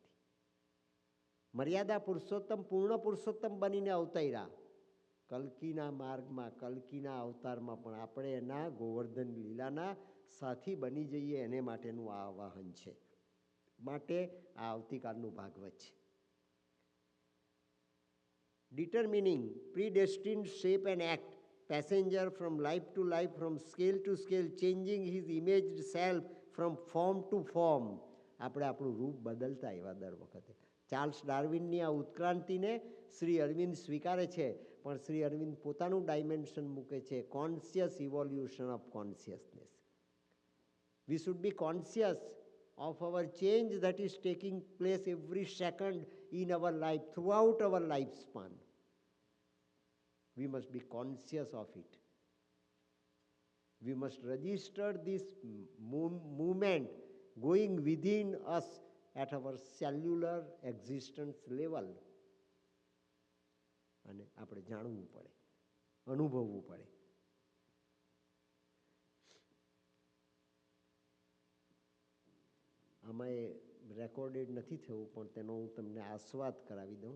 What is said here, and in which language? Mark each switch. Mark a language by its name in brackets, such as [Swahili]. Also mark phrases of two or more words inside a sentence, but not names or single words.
[Gujarati] મર્યાદા પુરુષોત્તમ પૂર્ણ પુરુષોત્તમ બનીને અવતર્યા. કલ્કીના માર્ગમાં, કલ્કીના અવતારમાં પણ આપણે એના ગોવર્ધન લીલાના સાથી બની જઈએ, એને માટેનું આ આવાહન છે. માટે આ આવતીકાલનું ભાગવત છે. [English] Determining, predestined shape and act, passenger from life to life, from scale to scale, changing his imaged self from form to form. [Gujarati] આપણે આપણું રૂપ બદલતા એવા દર વખતે. ચાર્લ્સ ડાર્વિનની આ ઉત્ક્રાંતિને શ્રી અરવિંદ સ્વીકારે છે, પણ શ્રી અરવિંદ પોતાનું ડાયમેન્શન મૂકે છે, [English] conscious evolution of consciousness. We should be conscious of our change that is taking place every second in our life, throughout our lifespan. We must be conscious of it. We must register this movement going within us at our cellular existence level. [Gujarati] અને આપણે જાણવું પડે, અનુભવવું પડે. આમાં એ રેકોર્ડેડ નથી થયું, પણ તેનો હું તમને આસ્વાદ કરાવી દઉં.